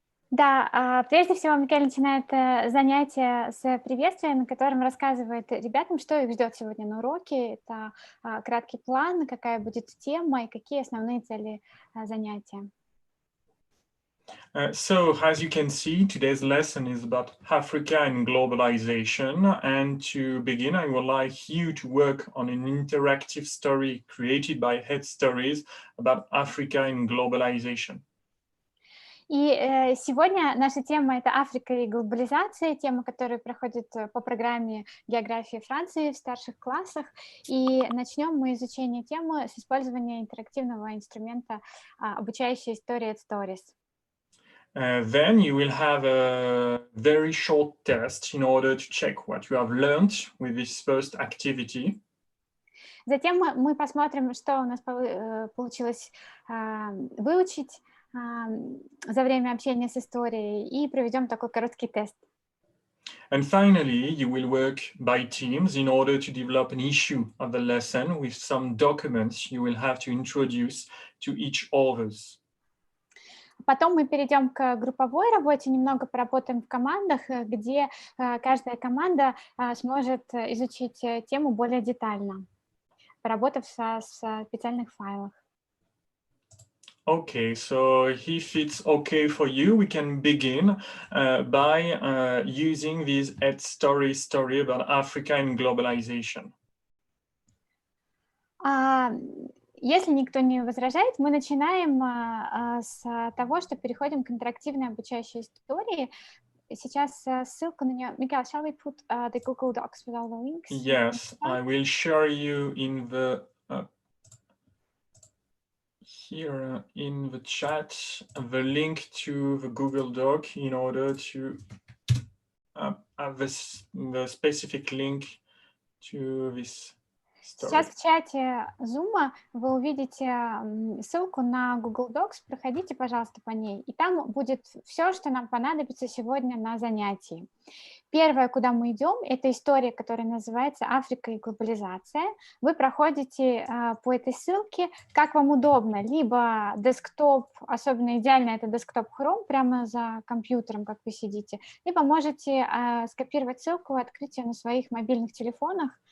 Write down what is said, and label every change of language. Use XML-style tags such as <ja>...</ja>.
<ru>Да, прежде всего Микаэль начинает занятие с приветствия, на котором рассказывает ребятам, что их ждет сегодня на уроке. Это краткий план, какая будет тема и какие основные цели занятия.</ru> <en>So, as you can see, today's lesson is about Africa and globalization. And to begin, I would like you to work on an interactive story created by EdStories about Africa and globalization.</en> <ru>И сегодня наша тема – это Африка и глобализация, тема, которая проходит по программе географии Франции в старших классах. И начнем мы изучение темы с использования интерактивного инструмента обучающей истории EdStories.</ru> <en>Then you will have a very short test in order to check what you have learned with this first activity.</en> <ru>Затем мы посмотрим, что у нас получилось выучить за время общения с историей, и проведем такой короткий тест.</ru> <en>And finally, you will work by teams in order to develop an issue of the lesson with some documents you will have to introduce to each others.</en> <ru>Потом мы перейдем к групповой работе, немного поработаем в командах, где каждая команда сможет изучить тему более детально, поработав со специальных файлах.</ru> <en>Okay, so if it's okay for you, we can begin by using this story about Africa and globalization.</en> <ru>Если никто не возражает, мы начинаем с того, что переходим к интерактивной обучающей истории. Сейчас ссылку на нее.</ru> <en>Miguel, shall we put the Google Docs with all the links? Yes, I will share you in the here in the chat the link to the Google Doc in order to have the specific link to this story.</en> <ru>Сейчас в чате Zoom вы увидите ссылку на Google Docs, проходите, пожалуйста, по ней, и там будет все, что нам понадобится сегодня на занятии. Первое, куда мы идем, это история, которая называется «Африка и глобализация». Вы проходите по этой ссылке, как вам удобно, либо десктоп, особенно идеально это десктоп Chrome, прямо за компьютером, как вы сидите, либо можете скопировать ссылку и открыть ее на своих мобильных телефонах.</ru>